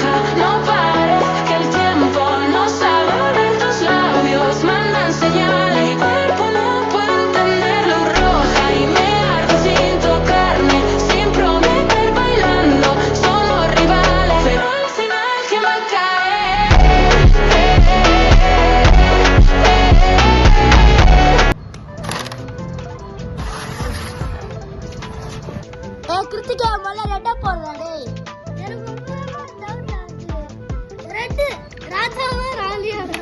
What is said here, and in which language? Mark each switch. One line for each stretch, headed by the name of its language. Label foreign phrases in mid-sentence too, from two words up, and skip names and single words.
Spanish: no pares, que el tiempo no sabe ver tus labios, mandan señales. Mi cuerpo no puede entenderlo, roja y me arde sin tocarme, sin prometer bailando, somos rivales, pero al final ¿quién va a caer?
Tamil: கிருத்திகா மொல்ல ரெட்டா போடுறாடே. எனக்கு ரெட்டு ராஜாவா ராணியாடா?